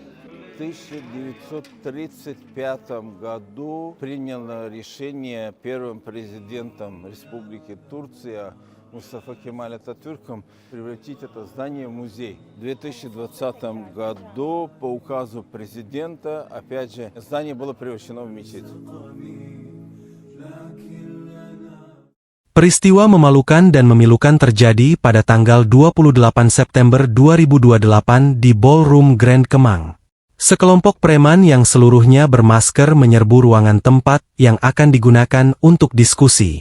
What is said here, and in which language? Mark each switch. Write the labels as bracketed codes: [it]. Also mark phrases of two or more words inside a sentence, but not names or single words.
[ru] В 1935 году приняло решение первым президентом Республики Турция Мустафа Кемаль Ататюрком превратить это здание в музей. В 2020 году по указу президента, опять же, здание было превращено в мечеть. [id] Peristiwa memalukan dan memilukan terjadi pada tanggal 28 September 2028 di Ballroom Grand Kemang. Sekelompok preman yang seluruhnya bermasker menyerbu ruangan tempat yang akan digunakan untuk diskusi.